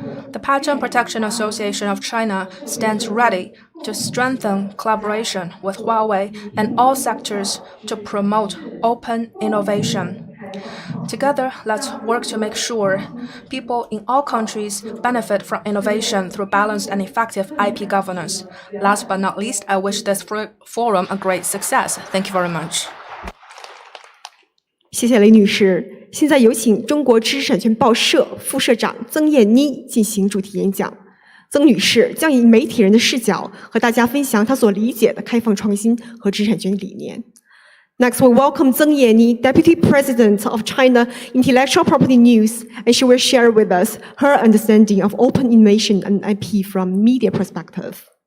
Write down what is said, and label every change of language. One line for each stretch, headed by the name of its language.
English: The Patent Protection Association of China stands ready to strengthen collaboration with Huawei and all sectors to promote open innovation. Together, let's work to make sure people in all countries benefit from innovation through balanced and effective IP governance. Last but not least, I wish this forum a great success. Thank you very much.
Chinese: 谢谢雷女士。现在有请中国知识产权报社副社长曾燕妮进行主题演讲。曾女士将以媒体人的视角和大家分享她所理解的开放创新和知识产权理念。
English: Next, we welcome Zeng Yanni, Deputy President of China Intellectual Property News, and she will share with us her understanding of open innovation and IP from media perspective.